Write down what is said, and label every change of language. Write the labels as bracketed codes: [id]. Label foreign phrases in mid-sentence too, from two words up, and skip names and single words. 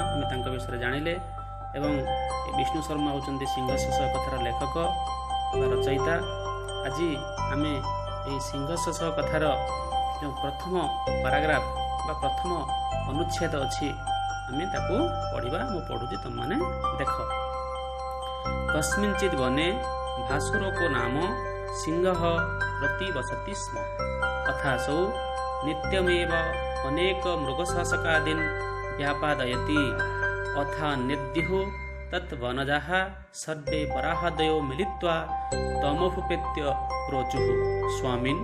[or] ଆମେ ତାଙ୍କ ବିଷୟରେ ଜାଣିଲେ ଏବଂ ବିଷ୍ଣୁ ଶର୍ମା ହେଉଛନ୍ତି ସିଂହଶଶ କଥାର ଲେଖକ ବା ରଚୟିତା। ଆଜି ଆମେ ଏହି ସିଂହଶଶ କଥାର ଯେଉଁ ପ୍ରଥମ ପାରାଗ୍ରାଫ ବା ପ୍ରଥମ ଅନୁଚ୍ଛେଦ ଅଛି ଆମେ ତାକୁ ପଢ଼ିବା। ମୁଁ ପଢ଼ୁଛି, ତୁମମାନେ ଦେଖ। [sa] କସ୍ମିଞ୍ଚିତ୍ ବନେ ଭାସୁରको नाम सिंहः प्रतिवसति स्म अथासौ नित्यमेव अनेक मृगशासकादीन् व्यापादयति अथान्यद्युः तत् वनजाः सर्वे वराहादयो मिलित्वा तमभुपेत्य प्रोचुः स्वामिन्